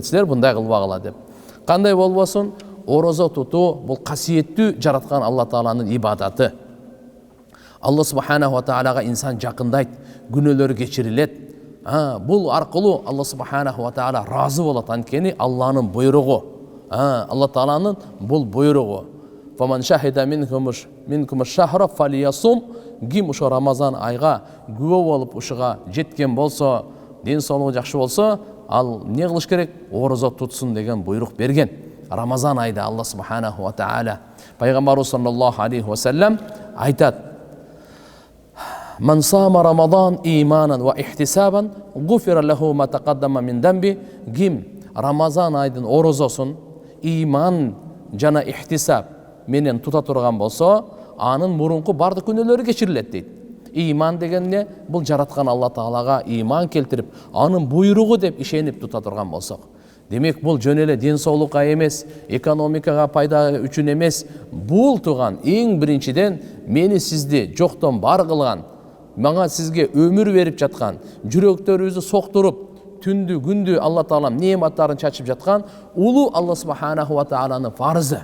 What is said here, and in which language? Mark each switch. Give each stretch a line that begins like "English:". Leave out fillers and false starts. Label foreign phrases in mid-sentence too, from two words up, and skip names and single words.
Kyrgyz: Силер мындай кылбагыла деп. Кандай болбосун, орозо тутуу бул касиеттүү жараткан Алла Тааланын ибадаты. Алла
Arabic: سبحانه وتعالى
Kyrgyz: инсан жакындайт, күнөөлөрү кечирилет. Бул аркылуу Алла
Arabic: سبحانه وتعالى
Kyrgyz: разы болот. Анткени Алланын буйругу. Алла Тааланын бул буйругу.
Arabic: فمن شهد منكم الشهر فليصم.
Kyrgyz: Ким ошо Рамазан айга күбө болуп ушуга жеткен болсо, ден соолугу жакшы болсо, ал не кылыш керек? Орозо тутсун деген буйрук берген. Рамазан айда Алла
Arabic: سبحانه وتعالى
Kyrgyz: пайгамбарыбыз
Arabic: صلى الله عليه وسلم
Kyrgyz: айтат:
Arabic: "من صام رمضان إيمانا واحتسابا غفر له ما تقدم من ذنبه."
Kyrgyz: Ким Рамазан айдын орозосун иман жана ихтисаб менен тута турган болсо, анын мурунку бардык күнөөлөрү кечирилет дейт. Иман деген не? Бул жараткан Алла Таалага иман келтирип, анын буйругу деп ишенип тута турган болсок. Демек бул жөн эле ден соолукка эмес, экономикага пайда үчүн эмес, бул туган эң биринчиден мени сизди жоктон бар кылган, мага сизге өмүр берип жаткан, жүрөктөрүбүздү соктуруп, түндү күндү Алла Таалам неематтарын чачып жаткан улуу Алла
Arabic: سبحانه وتعالى
Kyrgyz: фарызы.